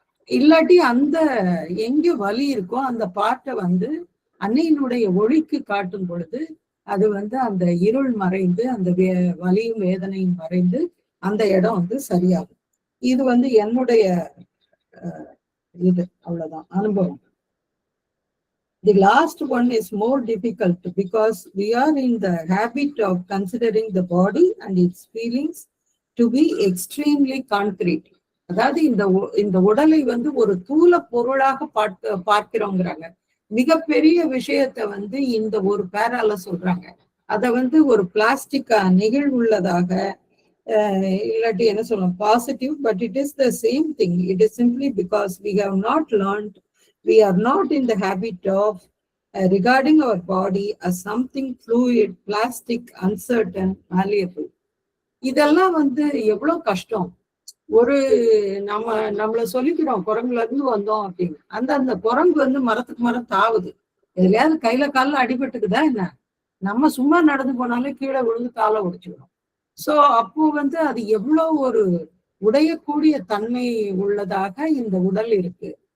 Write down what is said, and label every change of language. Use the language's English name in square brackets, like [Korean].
[Tamil] இல்லாட்டி அந்த எங்க வலி இருக்கோ அந்த பார்ட்டை வந்து அன்னையினுடைய ஒளிக்கு காட்டும் பொழுது அது வந்து அந்த இருள் மறைந்து அந்த வலியும் வேதனையும் மறைந்து அந்த இடம் வந்து சரியாகும். இது வந்து என்னுடைய இது அவ்வளவுதான் அனுபவம். [English] The last one is more difficult because we are in the habit of considering the body and its feelings to be extremely concrete. [Tamil] அதாவது இந்த உடலை வந்து ஒரு தூல பொருளாக பார்க்கிறோங்கிறாங்க. மிகப்பெரிய விஷயத்த வந்து இந்த ஒரு பேரால சொல்றாங்க. அத வந்து ஒரு பிளாஸ்டிக்கா நெகிழ்வுள்ளதாக, இல்லாட்டி என்ன சொல்லணும், positive, [English] But it is the same thing. It is simply because we have not learned, we are not in the habit of regarding our body as something fluid, plastic, uncertain, malleable. [Tamil] இதெல்லாம் வந்து எவ்வளவு கஷ்டம். ஒரு நம்மள சொல்லிக்கிறோம் குரங்குல இருந்து வந்தோம் அப்படின்னு. அந்த குரங்கு வந்து மரத்துக்கு மரம் தாவுது. எதுலயாவது கையில காலில் அடிபட்டுக்குதா என்ன? நம்ம சும்மா நடந்து போனாலே கீழே விழுந்து காலை உடைச்சுக்கிறோம். சோ அப்போ வந்து அது எவ்வளவு ஒரு உடையக்கூடிய தன்மை உள்ளதாக இந்த உடல் இருக்கு.